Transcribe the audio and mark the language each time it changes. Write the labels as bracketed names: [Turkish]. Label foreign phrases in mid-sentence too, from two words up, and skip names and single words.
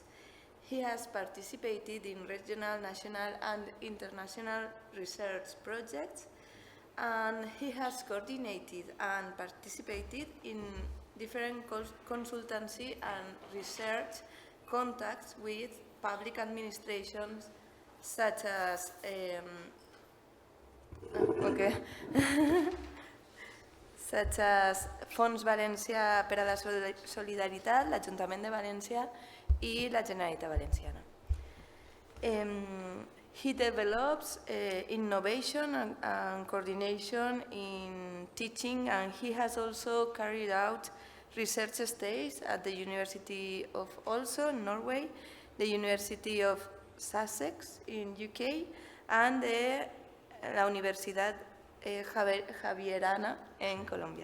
[English] He has participated in regional, national, and international research projects, and he has coordinated and participated in different consultancy and research contacts with public administrations such as such as Fons Valencia per a la Solidaritat, l'Ajuntament de València i la Generalitat Valenciana. He develops innovation and coordination in teaching, and he has also carried out research stays at the University of also Norway, the University of Sussex in UK, and la Universidad Javierana in Colombia.